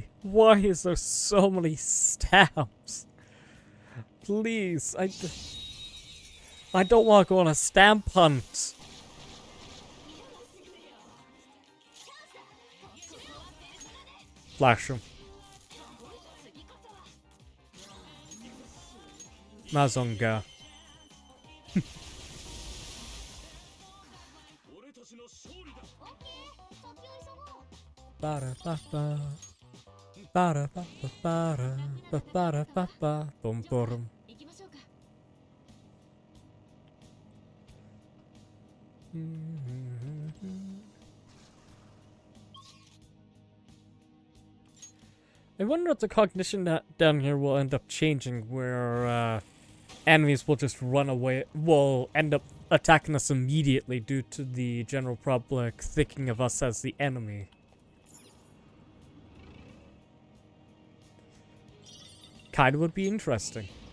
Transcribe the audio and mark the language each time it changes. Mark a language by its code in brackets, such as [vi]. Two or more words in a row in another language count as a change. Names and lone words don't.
[en] Why is there so many stamps? Please, I don't want to go on a stamp hunt. Flash him. Mazonga. Para pa pa. Para pa pa para pa pa bum bum. I wonder if the cognition down here will end up changing, where enemies will just run away, will end up attacking us immediately due to the general public thinking of us as the enemy. Kinda would be interesting.